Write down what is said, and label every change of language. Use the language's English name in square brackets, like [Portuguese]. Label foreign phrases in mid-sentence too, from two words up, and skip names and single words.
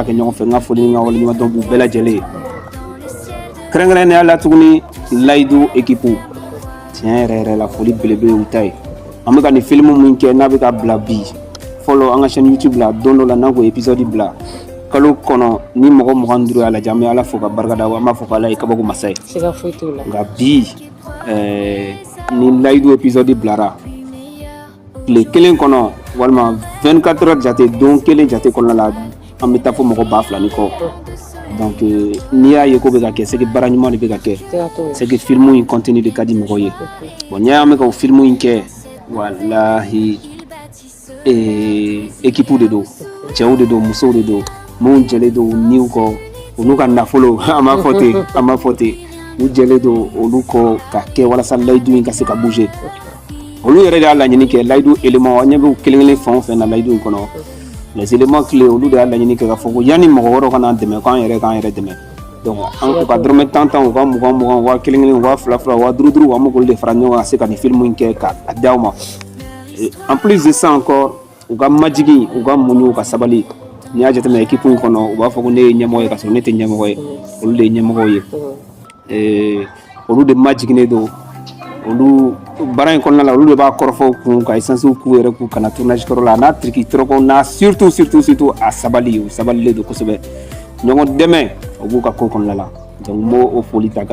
[Bambara] kɛ ɲɔgɔn fɛ n ka foli ni n ka waleɲumandɔn b'u bɛɛ lajɛlen ye kɛrɛnkɛrɛnnenya la tuguni layidu équipe tiɲɛ yɛrɛ yɛrɛ la foli belebele u ta ye an bɛ ka nin film min kɛ n'a bɛ ka bila bi fɔlɔ an ka chaîne YouTube la don dɔ la n'an ko épisode bila kalo kɔnɔ ni mɔgɔ 25 y'a lajɛ an bɛ Ala fo ka barika da an b'a fɔ ko Ala ye kabako masa ye nka bi ni layidu épisode bilara tile kelen kɔnɔ walima 24 heures jate don kelen jate kɔnɔna la an bɛ taa fɔ mɔgɔ 2000 ni kɔ donc n'i y'a ye ko bɛ ka kɛ [French] c'est que [Bambara] baara ɲuman de bɛ ka kɛ [French] c'est que [Bambara] film in [French] continue de [Bambara] ka di mɔgɔw ye bon n'i y'an bɛ ka o film in kɛ walahi équipe de don cɛw de don musow de don minnu jɛlen don niw kɔ olu ka nafolo an b'a fɔ ten u jɛlen don olu kɔ ka kɛ walasa layidu in ka se ka bouger olu yɛrɛ de y'a laɲini kɛ layidu élément an ɲɛ bɛ kelen kelen fɛn o fɛn na layidu in kɔnɔ [French] les éléments clés [Bambara] olu de y'a laɲini kɛ k'a fɔ ko yanni mɔgɔ wɛrɛw ka n'an dɛmɛ k'an yɛrɛ k'an yɛrɛ dɛmɛ donc an ka dɔrɔmɛ 10 u ka 20 wa kelen kelen wa fila fila wa duuru duuru an bɛ k'olu de fara ɲɔgɔn kan ka se ka nin film in kɛ k'a d'aw ma [French] en plus de ça encore [Bambara] u ka majigin u ka muɲu u ka sabali n'i y'a jateminɛ équipe in kɔnɔ u b'a fɔ ko ne ye ɲɛmɔgɔ ye k'a sɔrɔ ne tɛ ɲɛmɔgɔ ye olu de ye ɲɛmɔgɔw ye olu de majiginnen don olu baara in kɔnɔna la olu de b'a kɔrɔfɔw kun ka essence k'u yɛrɛ kun kana tournage kɔrɔ la n'a triki tɔrɔkɔ n'a surtout a sabali u sabalilen don kosɛbɛ ɲɔgɔn dɛmɛ u b'u ka ko kɔnɔna la donc n b'o o foli ta ka